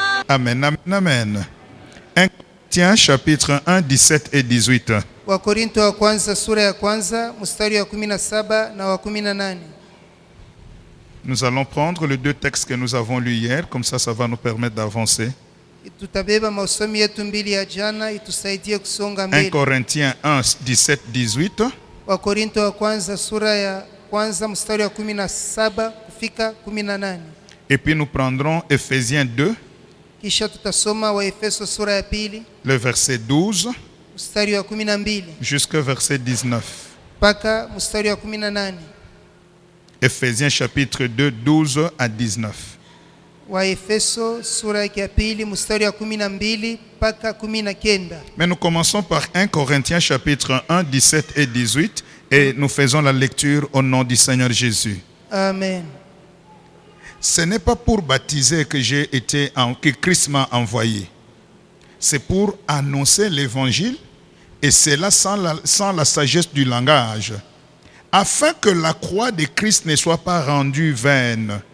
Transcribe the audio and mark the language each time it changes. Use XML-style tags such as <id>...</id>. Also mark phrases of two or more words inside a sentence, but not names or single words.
<fr>Amen, amen, amen. 1 Corinthiens chapitre 1, 17 et 18.</fr> <sw>Wakorintho wa kwanza sura ya kwanza mstari wa 17 na wa 18.</sw> <fr>Nous allons prendre les deux textes que nous avons lus hier, comme ça va nous permettre d'avancer.</fr> <sw>Tutabeba masomo yetu mbili ya jana itusaidie kusonga 1 mbele.</sw> <fr>Corinthiens 1, 17, 18.</fr> <sw>Wakorintho wa kwanza sura ya kwanza mstari wa 17 kufika 18.</sw> <fr>Et puis nous prendrons Ephésiens 2,</fr> <sw>Kisha tutasoma wa Efeso sura ya pili</sw> <fr>le verset 12</fr> <sw>mstari wa 12</sw> <fr>jusqu'au verset 19.</fr> <sw>mpaka mstari wa 18.</sw> <fr>Ephésiens chapitre 2, 12 à 19.</fr> <sw>Wa Efeso sura ya pili mstari wa 12 mpaka 19.</sw> <fr>Mais nous commençons par 1 Corinthiens chapitre 1, 17 et 18 et nous faisons la lecture au nom du Seigneur Jésus. Amen. Ce n'est pas pour baptiser que Christ m'a envoyé. C'est pour annoncer l'évangile et cela sans la sagesse du langage, afin que la croix de Christ ne soit pas rendue vaine.</fr>